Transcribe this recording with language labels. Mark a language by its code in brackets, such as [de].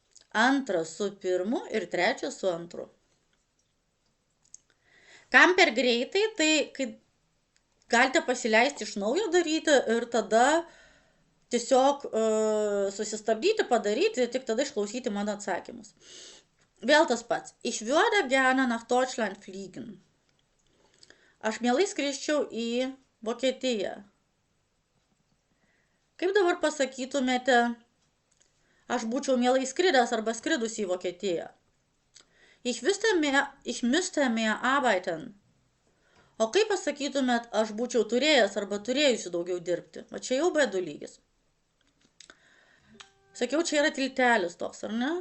[lt] Antras su pirmu ir trečias su antru. Kam per greitai, tai kai galite pasileisti iš naujo daryti ir tada tiesiog susistabdyti, padaryti, tik tada išklausyti mano atsakymus. Vėl tas pats. [de] Ich würde gerne nach Deutschland fliegen. [lt] Aš mielai skrisčiau į Vokietiją. Kaip dabar pasakytumėte, aš būčiau mielai skridęs arba skridus į Vokietiją? [de] Ich müsste mehr arbeiten. [lt] O kaip pasakytumėt, aš būčiau turėjęs arba turėjusi daugiau dirbti? O čia jau B2 lygis. Sakiau, čia yra tiltelis toks, ar ne?